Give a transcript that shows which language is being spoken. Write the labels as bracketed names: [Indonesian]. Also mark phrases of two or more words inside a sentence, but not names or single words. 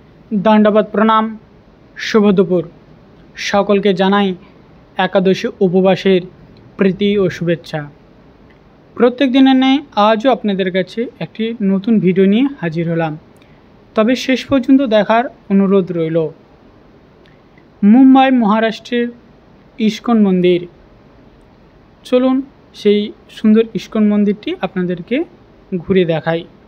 [Bangla] দণ্ডবৎ প্রণাম শুভ দুপুর সকলকে জানাই একাদশী উপবাসের প্রীতি ও শুভেচ্ছা। প্রত্যেক দিনের ন্যায় আজও আপনাদের কাছে একটি নতুন ভিডিও নিয়ে হাজির হলাম। তবে শেষ পর্যন্ত দেখার অনুরোধ রইল। মুম্বাই মহারাষ্ট্রের ইস্কন মন্দির, চলুন সেই সুন্দর ইস্কন মন্দিরটি আপনাদেরকে ঘুরে দেখাই।